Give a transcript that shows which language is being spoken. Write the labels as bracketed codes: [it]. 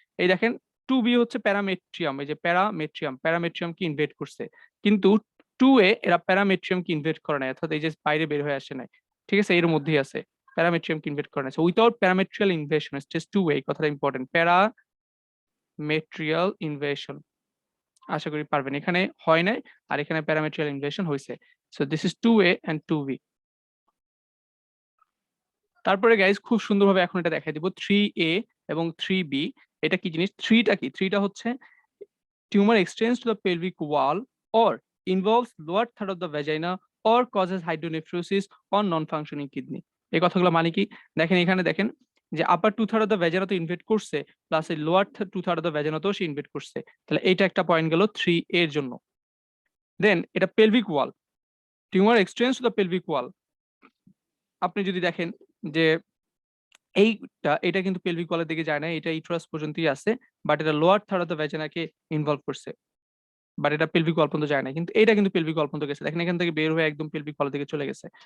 [bn] এই দেখেন 2B হচ্ছে প্যারামেট্রিয়াম, এই যে প্যারামেট্রিয়াম কি ইনভেট করছে, কিন্তু 2A এরা প্যারামেট্রিয়াম কি ইনভেট করে না, অর্থাৎ এই যে বাইরে বের হয়ে আসে নাই, ঠিক আছে, এর মধ্যেই আছে, প্যারামেট্রিয়াম কি ইনভেট করে না, [en] without parametrial invasion stage 2A, [bn] এই কথাটা ইম্পর্টেন্ট, প্যারামেট্রিয়াল ইনভেশন। আশা করি পারবেন, এখানে হয় নাই, আর এখানে প্যারামেট্রিয়াল ইনভেশন হয়েছে। [en] So this is 2A and 2B। [bn] তারপরে গাইজ খুব সুন্দরভাবে এখন এটা দেখাই দিব 3A এবং 3B। এটা কি জিনিস, 3টা কি, 3টা হচ্ছে [en] tumor extends to the pelvic wall or involves lower third of the vagina or causes hydronephrosis or non-functioning kidney। [bn] এই কথাগুলো মানে কি, দেখেন এখানে দেখেন যে [en] upper 2/3 of the vagina [bn] তো ইনভেট করছে, প্লাস এই [en] lower 2/3 of the ভ্যাজানাতেও [bn] say invade করছে, তাহলে এইটা একটা পয়েন্ট গেল 3A এর জন্য। [en] Then এটা pelvic wall, tumor extends to the pelvic wall. [bn] আপনি যদি দেখেন যে এটা কিন্তু পেলভিক ওয়ালের দিকে যায় না, এটা ইউটেরাস পর্যন্তই আছে, বাট এটা [en] lower third of the ভ্যাজানাকে [bn] involve করছে, বাট এটা পেলভিক ওয়াল পর্যন্ত যায় না, কিন্তু এটা কিন্তু পেলভিক ওয়াল পর্যন্ত গেছে, দেখেন এখান থেকে বের হয়ে একদম পেলভিক ওয়ালের দিকে চলে গেছে।